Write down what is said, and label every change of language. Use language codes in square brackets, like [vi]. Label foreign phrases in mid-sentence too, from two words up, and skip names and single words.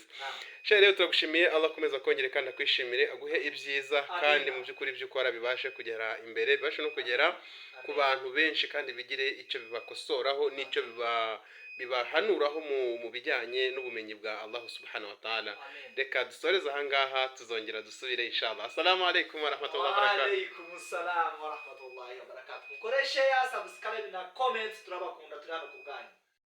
[rw] Shehe rero turagushimiye, Allah akomeza kongera kandi akwishimire, aguhe ibyiza kandi mu by'ukuri ibyo ukora bibashe kugera imbere, bibashe no kugera ku bantu benshi kandi bigire icyo bibakosoraho n'icyo bibahanuraho mu bijyanye n'ubumenyi bwa Allah [ar] سبحانه وتعالى. [rw] Reka dusoreze ahangaha, tuzongera dusubire inshallah. [ar] السلام عليكم ورحمة الله وبركاته. وعليكم السلام ورحمة الله وبركاته. [rw] Mukoreshe ya subscribe na comment, turabakunda, turi hano ku bwanyu.